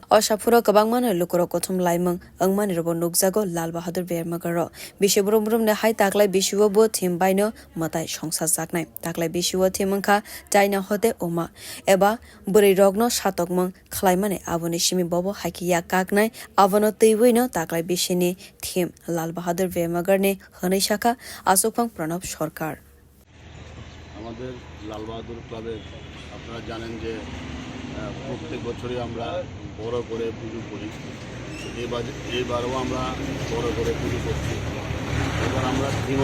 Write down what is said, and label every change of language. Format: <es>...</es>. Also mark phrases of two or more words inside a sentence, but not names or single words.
<trp>osapuro kabangmano lukuro kothum laimang angmani robo nukjago Lal Bahadur Bemagar bisibrum ne hai taklai bisiwo bo theme baino matai songsa jaknai taklai bisiwo theme angkha chaina hote oma eba buri rogno satokmang khlaimane aboni simi bobo haikiya kaknai abono teiboino taklai bisini theme Lal Bahadur Bemagar ne hनै শাখা আসুকফাং প্রণব সরকার</trp> <bn>আমাদের লাল বাহাদুর ক্লাবের আপনারা জানেন যে প্রত্যেক বছরই আমরা বড় করে পুজো করি এবারও আমরা বড় করে পুজো করছি এবার আমরা থিম</bn>